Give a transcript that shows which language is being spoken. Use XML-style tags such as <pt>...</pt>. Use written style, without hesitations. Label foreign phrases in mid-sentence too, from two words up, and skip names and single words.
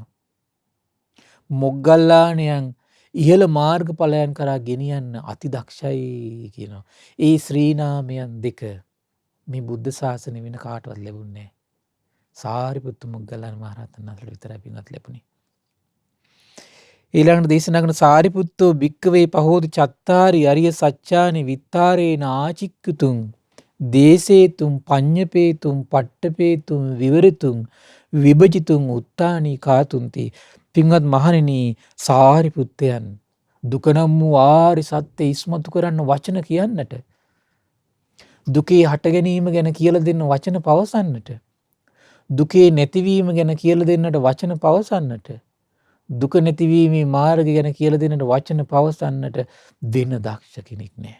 <si>මොග්ගල්ලාණයන් ඉහළ මාර්ගඵලයන් කරා ගෙනියන්න අති දක්ෂයි කියනවා. ඒ ශ්‍රී නාමයන් දෙක මේ බුද්ධ ශාසනය වෙන කාටවත් ලැබුණේ නැහැ. සාරිපුත්ත මොග්ගල්ලාන මහරහතන් වහන්සේට විතරයි පින්වත් ලැබුණේ. ඊළඟට දේශනා කරන</si> <pi>සාරිපුත්තෝ භික්කවේ පහෝති චත්තාරි අරිය සච්චානි විත්තාරේන ආචික්කුතුං දේසේතුම් පඤ්ඤපේතුම් පට්ඨපේතුම් විවරිතුම් විභජිතුම් උත්තානි කාතුන්ති.</pi> <si>පින්වත් මහණෙනි සාරිපුත්තයන් දුක නම් වූ ආරි සත්‍ය ඉස්මතු කරන්න වචන කියන්නට, දුකේ හට ගැනීම ගැන කියලා දෙන්න වචන පවසන්නට, දුකේ නැතිවීම ගැන කියලා දෙන්නට වචන පවසන්නට, දුක නැතිවීමේ මාර්ගය ගැන කියලා දෙන්නට වචන පවසන්නට වෙන දක්ෂ කෙනෙක් නැහැ.</si>